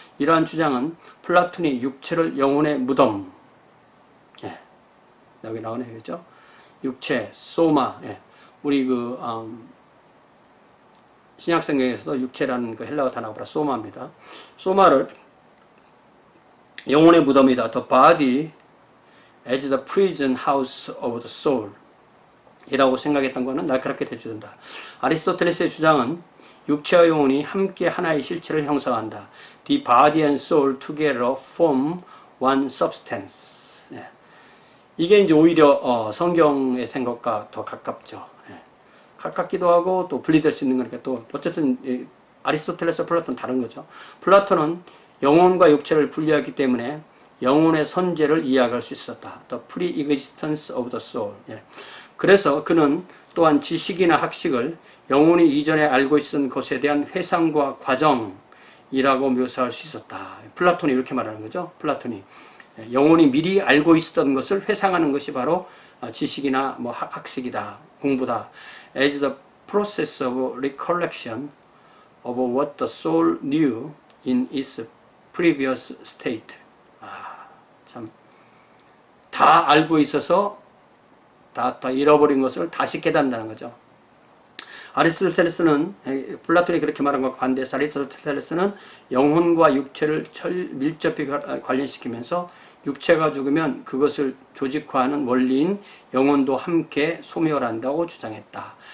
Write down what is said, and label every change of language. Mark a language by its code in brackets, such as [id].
[ko] 이러한 주장은 플라톤이 육체를 영혼의 무덤, 예, 여기 나오네요, 그죠? 육체, 소마, 예, 우리 신약성경에서도 육체라는 그 헬라어 단어가 소마입니다. 소마를 영혼의 무덤이다. [en] The body as the prison house of the soul [ko] 이라고 생각했던 것은 날카롭게 대조된다. 아리스토텔레스의 주장은 육체와 영혼이 함께 하나의 실체를 형성한다. [en] The body and soul together form one substance. [ko] 네. 이게 이제 오히려 성경의 생각과 더 가깝죠. 네. 가깝기도 하고 또 분리될 수 있는 거니까 또 어쨌든 아리스토텔레스와 플라톤은 다른 거죠. 플라톤은 영혼과 육체를 분리하기 때문에 영혼의 선재를 이해할 수 있었다. [en] The pre-existence of the soul. [ko] 예. 그래서 그는 또한 지식이나 학식을 영혼이 이전에 알고 있었던 것에 대한 회상과 과정이라고 묘사할 수 있었다. 플라톤이 이렇게 말하는 거죠. 플라톤이 영혼이 미리 알고 있었던 것을 회상하는 것이 바로 지식이나 학식이다, 공부다. [en] As the process of recollection of what the soul knew in its previous state. [ko] 참, 다 알고 있어서 다 잃어버린 것을 다시 깨닫는다는 거죠. 아리스토텔레스는, 플라톤이 그렇게 말한 것과 반대해서 아리스토텔레스는 영혼과 육체를 밀접히 관련시키면서 육체가 죽으면 그것을 조직화하는 원리인 영혼도 함께 소멸한다고 주장했다.